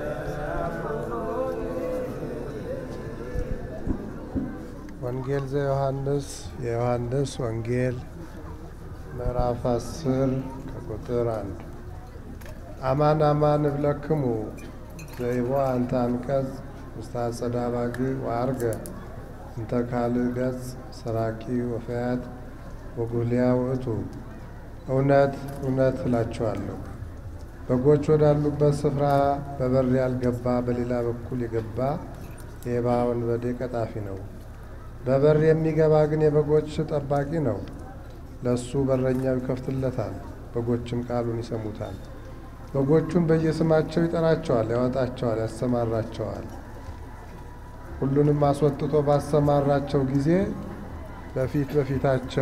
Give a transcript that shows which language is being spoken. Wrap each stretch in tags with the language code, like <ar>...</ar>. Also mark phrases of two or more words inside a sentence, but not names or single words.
<gez>ወንጌል ዘዮሐንስ</gez> <am>የዮሐንስ ወንጌል ምዕራፍ 10 ከቁጥር 1 አማን</am> <gez>አማን እብለክሙ ዘይቦ አንተ አንቀጽ ውስተ አጸደ አባግዕ ወዐርገ እንተ ካልእ ገጽ ሰራቂ ወፈያት ወጉልያ ውእቱ</gez> <am>እውነት እውነት እላችኋለሁ በጎች ወዳሉበት ስፍራ በበር ያልገባ በሌላ በኩል የገባ ሌባ ወንበዴ ቀጣፊ ነው። በበር የሚገባ ግን የበጎች ጠባቂ ነው። ለሱ በረኛው ይከፍትለታል፣ በጎችም ቃሉን ይሰሙታል። በጎቹን በየስማቸው ይጠራቸዋል፣ ያወጣቸዋል፣ ያሰማራቸዋል። ሁሉንም አስወጥቶ ባሰማራቸው ጊዜ በፊት በፊታቸው</am>